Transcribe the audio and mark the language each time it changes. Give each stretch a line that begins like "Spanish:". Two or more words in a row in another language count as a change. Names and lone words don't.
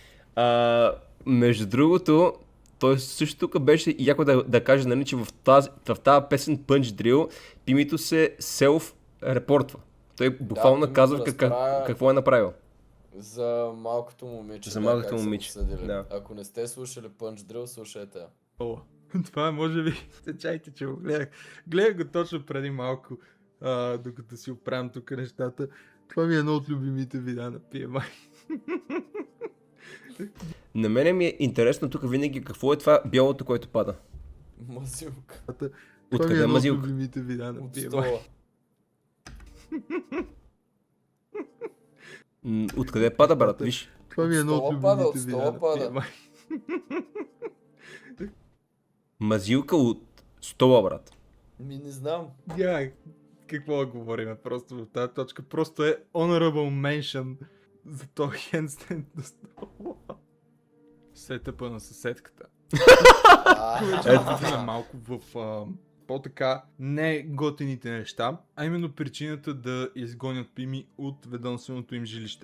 Bulgarian: Между другото, той също тук беше яко да каже, нали, че в тази песен Punch Drill Пимито се селф-репортва. Той буквално Пимито казва разправя какво е направил. За малкото момиче. За да, малкото как са момиче, обсъдили. да. Ако не сте слушали Punch Drill, слушайте я. О, това е може би. Чайте, че го гледах. Гледах го точно преди малко, докато си оправям тук нещата. Това ми е едно от любимите видеа на PMI. На мене ми е интересно тук винаги какво е това бялото, което пада. Мазилка. Откъде е едно от мазилка? любимите видеа на От PMI. стола. Откъде пада, брат? Виж. Това ми е едно от стола пада, любимите от видеа стола на пада. PMI. Мазилка от стола, брат. Не знам. Какво да говорим просто в тази точка. Просто е
English: honorable mention
Bulgarian: за този хендстенд на стола. Сетъпа на съседката. Ето малко в по-така не готените неща, а именно причината да изгонят Пими от ведомственото им жилище.